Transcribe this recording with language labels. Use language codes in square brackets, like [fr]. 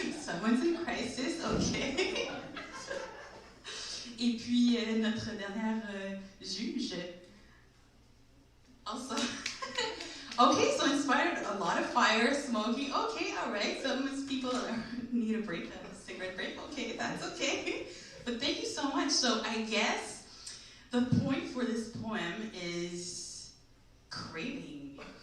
[en] Someone's in crisis, okay. [fr] Et puis, notre dernière juge. Also, [en] Okay, so inspired, a lot of fire, smoking. Okay, all right. Some people need a break, a cigarette break. Okay, that's okay. But thank you so much. So I guess the point for this poem is craving.